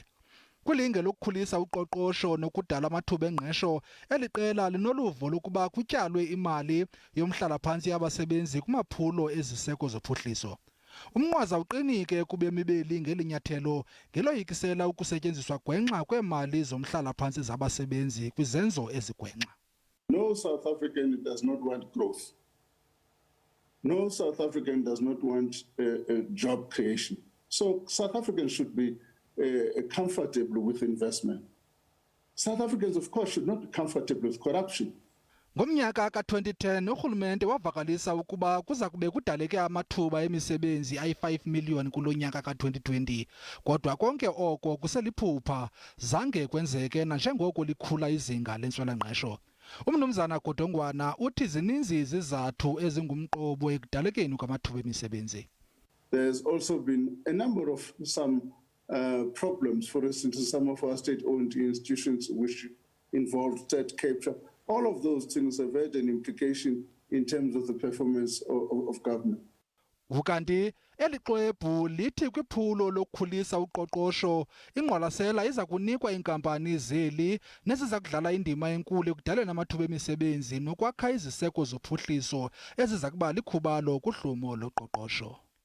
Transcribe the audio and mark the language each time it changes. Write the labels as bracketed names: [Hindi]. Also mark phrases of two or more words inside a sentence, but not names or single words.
[Xhosa] Kwilinge lokukhulisa uqoqosho nokudala amathuba engqesho, eli qela linoluvo lokuba kutyalwe imali yomhlala-phantsi yabasebenzi kumaphulo eziseko zophuhliso. Umnqwaza uqinike kubemi beli ngeli nyathelo ngeloyikisela ukusetyenziswa gwenxa kweemali zomhlala-phantsi zabasebenzi kwizenzo ezigwenxa. [English] No South African does not want growth. No South African does not want job creation. So South Africans should be comfortable with investment. South Africans, of course, should not be comfortable with corruption. [Xhosa] Ngomnyaka ka-2010 urhulumente wavakalisa ukuba kuza kube kudaleke amathuba emisebenzi ayi-5 million kulo nyaka ka-2020. Kodwa konke oko kuseliphupha, zange kwenzeke nanjengoko likhula izinga lentswela-ngqesho. Umnumzana Godongwana uthi zininzi izizathu ezingumqobo ekudalekeni kwamathuba emisebenzi. [English] There's also been a number of some problems, for instance, in some of our state-owned institutions which involved state capture. All of those things have had an implication in terms of the performance of government. [Xhosa] Ukanti Elixwebhu lithi kwiphulo lokukhulisa uqoqosho ingqwalasela iza kunikwa iinkampani zeli neziza kudlala indima enkulu ekudaleni amathuba emisebenzi nokwakha iziseko zophuhliso eziza kuba likhubalo kuhlumo loqoqosho.